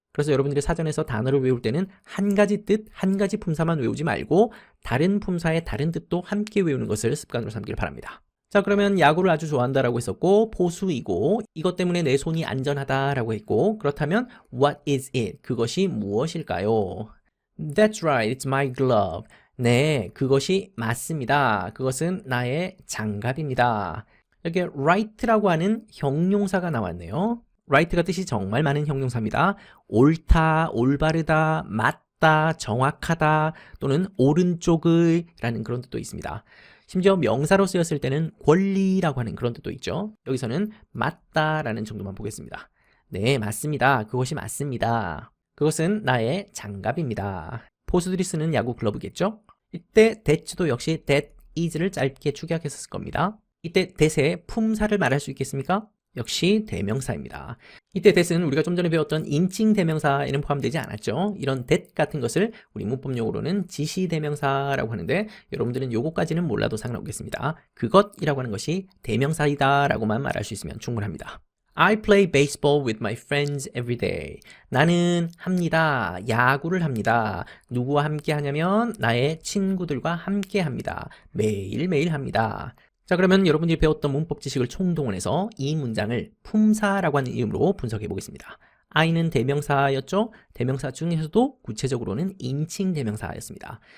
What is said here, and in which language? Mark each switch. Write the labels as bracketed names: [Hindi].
[Korean] 그래서 여러분들이 사전에서 단어를 외울 때는 한 가지 뜻, 한 가지 품사만 외우지 말고 다른 품사의 다른 뜻도 함께 외우는 것을 습관으로 삼기를 바랍니다. 자, 그러면 야구를 아주 좋아한다라고 했었고 포수이고 이것 때문에 내 손이 안전하다라고 했고 그렇다면 [English] what is it? [Korean] 그것이 무엇일까요? [English] That's right, it's my glove. [Korean] 네, 그것이 맞습니다. 그것은 나의 장갑입니다. 여기 right라고 하는 형용사가 나왔네요. right가 뜻이 정말 많은 형용사입니다. 옳다, 올바르다, 맞다, 정확하다 또는 오른쪽의 라는 그런 뜻도 있습니다. 심지어 명사로 쓰였을 때는 권리라고 하는 그런 뜻도 있죠. 여기서는 맞다라는 정도만 보겠습니다. 네, 맞습니다. 그것이 맞습니다. 그것은 나의 장갑입니다. 포수들이 쓰는 야구 글러브겠죠? 이때 that도 역시 [English] that is [Korean] 를 짧게 축약했을 겁니다. 이때 that의 품사를 말할 수 있겠습니까? 역시 대명사입니다. 이때 that은 우리가 좀 전에 배웠던 인칭 대명사에는 포함되지 않았죠. 이런 that 같은 것을 우리 문법용어로는 지시 대명사라고 하는데 여러분들은 요거까지는 몰라도 상관없겠습니다. 그것이라고 하는 것이 대명사이다 라고만 말할 수 있으면 충분합니다. [English] I play baseball with my friends every day. [Korean] 나는 합니다. 야구를 합니다. 누구와 함께 하냐면 나의 친구들과 함께 합니다. 매일매일 합니다. 자, 그러면 여러분들이 배웠던 문법 지식을 총동원해서 이 문장을 품사라고 하는 이름으로 분석해 보겠습니다. I는 대명사였죠? 대명사 중에서도 구체적으로는 인칭 대명사였습니다.